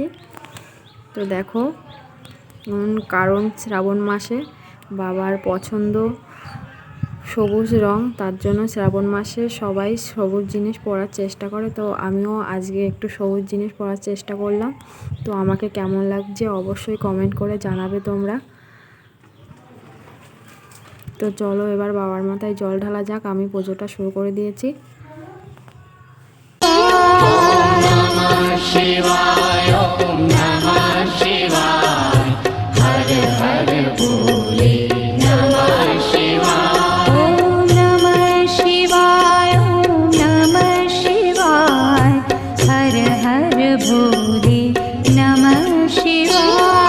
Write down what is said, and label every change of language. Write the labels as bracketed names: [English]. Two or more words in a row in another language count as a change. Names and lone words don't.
[Bangla] তো দেখো কারণ শ্রাবণ মাসে বাবার পছন্দ সবুজ রং, তার জন্য শ্রাবণ মাসে সবাই সবুজ জিনিস পরার চেষ্টা করে। তো আমিও আজকে একটু সবুজ জিনিস পরার চেষ্টা করলাম। তো আমাকে কেমন লাগছে অবশ্যই কমেন্ট করে জানাবে তোমরা। তো চলো এবার বাবার মাথায় জল ঢালা যাক, আমি পুজোটা শুরু করে দিয়েছি। [Sanskrit] ओम नमः शिवाय, ओम नमः शिवाय, हर हर भोले नमः शिवाय। ओम नमः शिवाय, ओम नमः शिवाय, हर हर भोले नमः शिवाय।